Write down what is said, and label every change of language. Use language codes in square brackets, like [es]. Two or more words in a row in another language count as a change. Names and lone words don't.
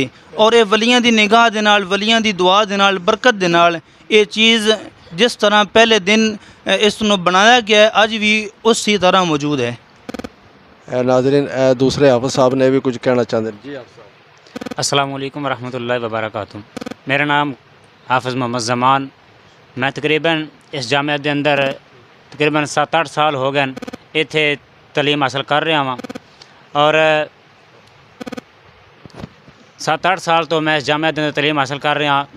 [pa] اور یہ ولیاں دی نگاہ دے نال، ولیاں دی دعا دے نال، برکت دے نال یہ چیز جس طرح پہلے دن اس نو بنایا گیا ہے اج بھی اسی طرح موجود ہے۔ [ur] ناظرین دوسرے حافظ صاحب نے بھی کچھ کہنا چاہتے ہیں۔ جی حافظ صاحب، [ar] السلام علیکم ورحمۃ اللہ وبرکاتہ۔ [pa] میرا نام حافظ محمد زمان میں تقریباً اس جامعہ دے اندر تقریباً 7-8 سال ہو گئے اتنے تعلیم حاصل کر رہا ہاں، اور 7-8 سال تو میں اس جامعہ دے اندر تعلیم حاصل کر رہا ہاں۔